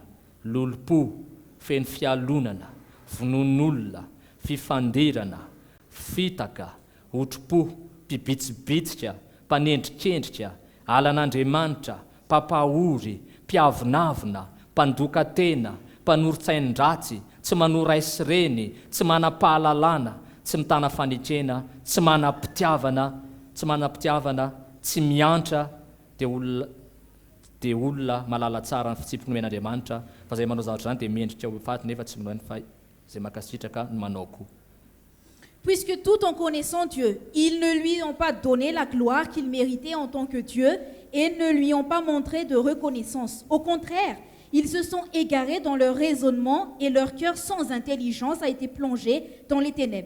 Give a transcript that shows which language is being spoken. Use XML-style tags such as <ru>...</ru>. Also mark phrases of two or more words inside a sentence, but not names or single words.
<mg>lolopo, feno fialonana, vonon'olona, fifandirana, fitaka, otropo, mpibitsibitsika, mpanendrikendrika, alan'Andriamanitra, mpampahory, mpiavonavona, mpandoka tena, mpanorotsain-dratsy, tsy manora isireny, tsy manam-pahalalana, tsy mitana fanekena, tsy manam-pitiavana, tsy miantra dia olona malala tsara ny fitsipika nomen'Andriamanitra, fa izay manao zavatra izany dia miendrika ho faty nefa tsy minoany fa izay makasitraka no manao koa.</mg> <fr>Puisque tout en connaissant Dieu, ils ne lui ont pas donné la gloire qu'il méritait en tant que Dieu et ne lui ont pas montré de reconnaissance. Au contraire, ils se sont égarés dans leur raisonnement et leur cœur sans intelligence a été plongé dans les ténèbres.</fr>